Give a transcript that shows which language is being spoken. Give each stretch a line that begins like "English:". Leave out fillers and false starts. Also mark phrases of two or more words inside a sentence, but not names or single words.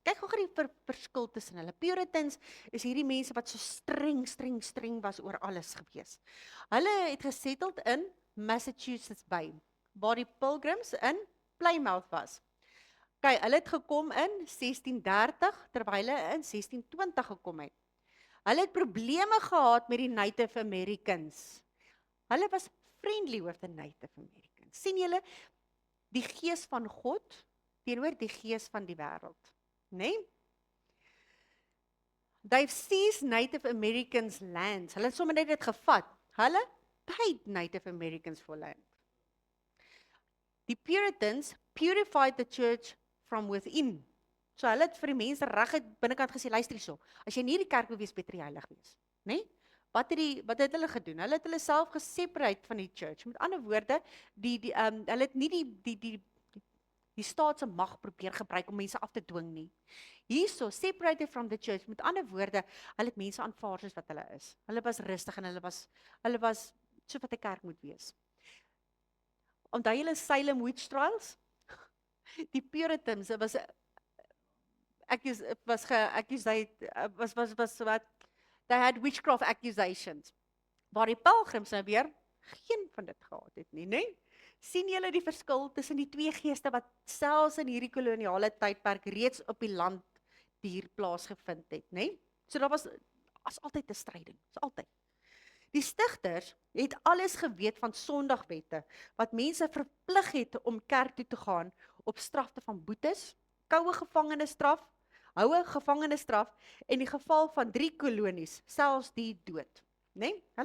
Afrikaans: Kyk gou die verskil tussen hulle. Puritans is hierdie mense wat so streng was oor alles gewees. Hulle het gesetteld in Massachusetts Bay, waar die pilgrims in Plymouth was. Kyk, hulle het gekom in 1630, terwyl hulle in 1620 gekom het. Hulle het probleme gehad met die Native Americans.
English: Hulle was friendly with the Native Americans.
Afrikaans: Sien julle die gees van God teenoor die gees van die wêreld, né?
English: They've seized Native Americans' lands.
Afrikaans: Hulle het sommer net dit gevat.
English: Hulle paid Native Americans for land. Die Puritans purified the church from within.
Afrikaans: So hulle het vir die mense reguit binnekant gesê, luister hierso, as jy nie in die kerk wil wees, beter jy heilig wees, né? Wat het hulle gedoen? Hulle het hulle self geseparate van die church. Met ander woorde, hulle het nie die staat se mag probeer gebruik om mense af te dwing nie. Hierso,
English: separated from the church.
Afrikaans: Met ander woorde, hulle het mense aanvaar soos wat hulle is. Hulle was rustig en hulle was so wat 'n kerk moet wees. Onthou julle Salem witch trials?
English: Die Puritans was they had witchcraft accusations.
Afrikaans: Waar die pelgrims nou weer geen van dit gehad het nie, né? Sien julle die verskil tussen die twee geeste wat selfs in hierdie koloniale tydperk reeds op die land hier plaasgevind het, né? So daar was altyd 'n stryding, altyd. Die stigters het alles geweet van Sondagwette wat mense verplig het om kerk toe te gaan op strafte van boetes, koue gevangenisstraf, houe gevangenisstraf en in die geval van 3 kolonies, selfs die dood, né?